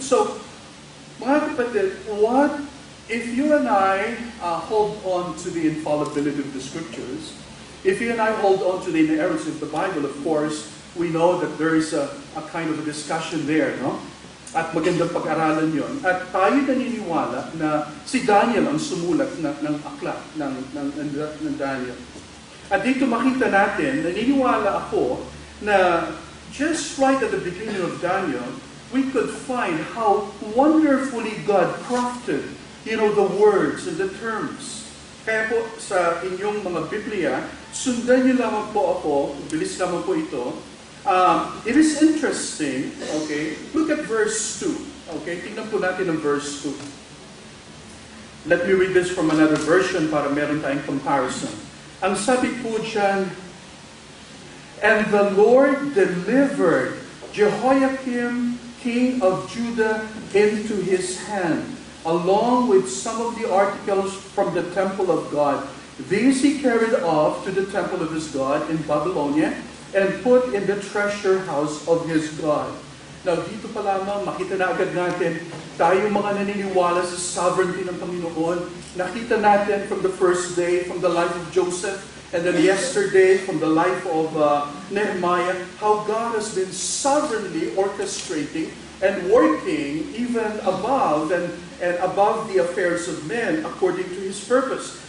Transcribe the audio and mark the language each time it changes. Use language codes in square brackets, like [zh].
[en] So, [tl] mga kapatid, [en] what if you and I hold on to the infallibility of the Scriptures, if you and I hold on to the inerrancy of the Bible, of course, we know that there is a kind of a discussion there, no? [tl] At magandang pag-aralan yon. At tayo naniniwala na si Daniel ang sumulat ng aklat ng Daniel. At dito makita natin, naniniwala ako na [en] just right at the beginning of Daniel, we could find how wonderfully God crafted, the words and the terms. [tl] Kaya po sa inyong mga Biblia, sundan niyo lamang po ako, bilis lamang po ito. [en] It is interesting, look at verse 2. [tl] Tingnan po natin ang verse 2. [en] Let me read this from another version [tl] para meron tayong [en] comparison. [tl] Ang sabi po dyan, [en] "And the Lord delivered Jehoiakim, king of Judah, into his hand, along with some of the articles from the temple of God. These he carried off to the temple of his God in Babylonia, and put in the treasure house of his God." [tl] Now, dito pa lamang, makita na agad natin, tayo mga naniniwala sa sovereignty ng Panginoon. Nakita natin [en] from the first day, from the life of Joseph, and then yesterday, from the life of Nehemiah, how God has been sovereignly orchestrating and working even above and above the affairs of men according to His purpose.